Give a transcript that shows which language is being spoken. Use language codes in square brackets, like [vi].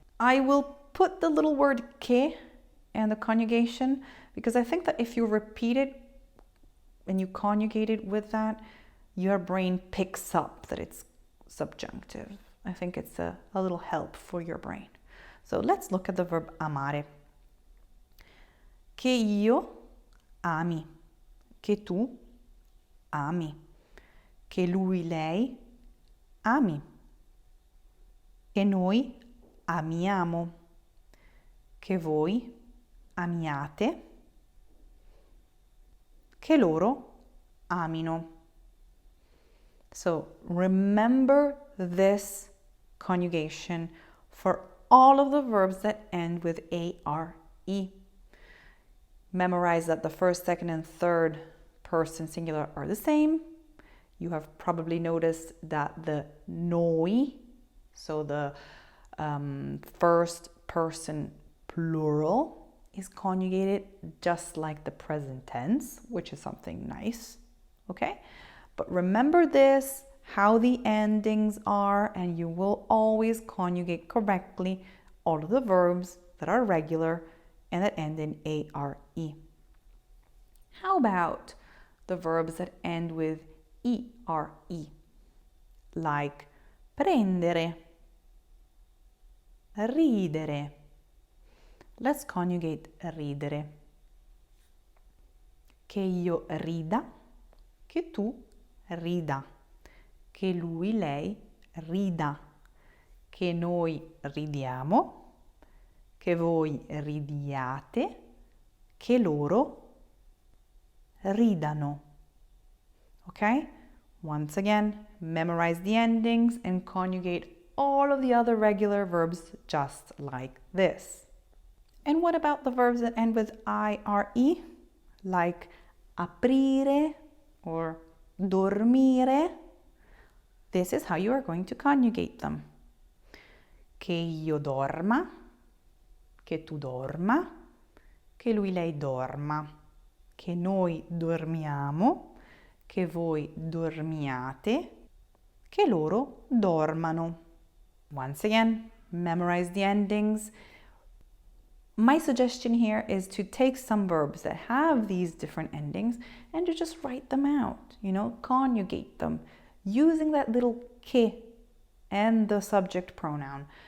[en] I will put the little word che and the conjugation because I think that if you repeat it and you conjugate it with that, your brain picks up that it's subjunctive. I think it's a little help for your brain. So let's look at the verb amare. [it] Che io ami, che tu ami, che lui, lei ami, che noi amiamo, che voi amiate, che loro amino. [en] So remember this conjugation for all of the verbs that end with A-R-E. Memorize that the first, second, and third person singular are the same. You have probably noticed that the noi, so the first person plural, is conjugated just like the present tense, which is something nice, okay? But remember this, how the endings are, and you will always conjugate correctly all of the verbs that are regular and that end in A-R-E. How about the verbs that end with E-R-E, like prendere, ridere. Let's conjugate ridere. [it] Che io rida, che tu rida, che lui, lei rida, che noi ridiamo, che voi ridiate, che loro ridano. [en] Okay? Once again, memorize the endings and conjugate all of the other regular verbs just like this. And what about the verbs that end with IRE? Like aprire or dormire. This is how you are going to conjugate them. [it] Che io dorma, che tu dorma, che lui lei dorma, che noi dormiamo, che voi dormiate, che loro dormano. [en] Once again, memorize the endings. My suggestion here is to take some verbs that have these different endings and to just write them out, conjugate them using that little che and the subject pronoun.